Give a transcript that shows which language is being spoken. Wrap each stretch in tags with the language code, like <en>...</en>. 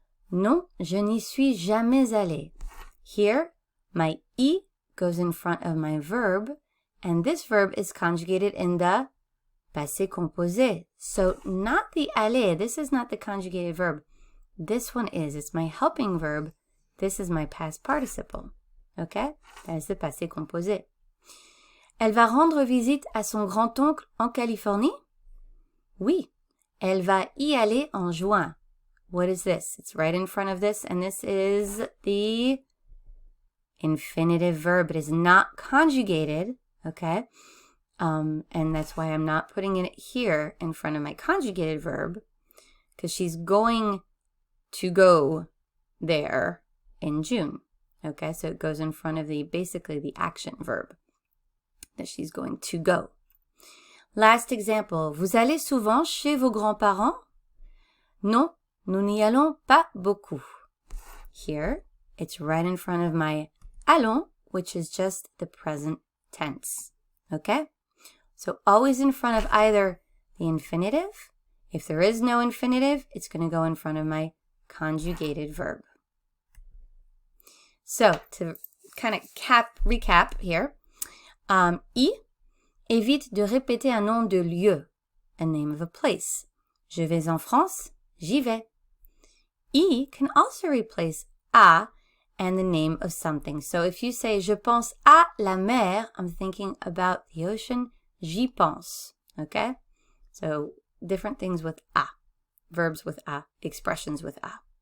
<fr>Non, je n'y suis jamais allé.</fr> <en>Here, my I goes in front of my verb, and this verb is conjugated in the passé composé. So not the aller, this is not the conjugated verb. This one is, it's my helping verb. This is my past participle. Okay? That is the passé composé.</en> <fr>Elle va rendre visite à son grand-oncle en Californie? Oui, elle va y aller en juin.</fr> <en>What is this? It's right in front of this, and this is the infinitive verb. It is not conjugated, okay? And that's why I'm not putting it here in front of my conjugated verb, because she's going to go there in June, okay? So it goes in front of basically the action verb that she's going to go. Last example.</en> <fr>Vous allez souvent chez vos grands-parents? Non, nous n'y allons pas beaucoup.</fr> <en>Here, it's right in front of my allons, which is just the present tense. Okay? So always in front of either the infinitive. If there is no infinitive, it's going to go in front of my conjugated verb. So, to kind of recap here, I,</en> <fr>évite de répéter un nom de lieu,</fr> <en>a name of a place.</en> <fr>Je vais en France. J'y vais.</fr> <en>I can also replace à and the name of something. So if you say,</en> <fr>je pense à la mer,</fr> <en>I'm thinking about the ocean.</en> <fr>J'y pense.</fr> <en>Okay? So different things with à. Verbs with à. Expressions with à.</en>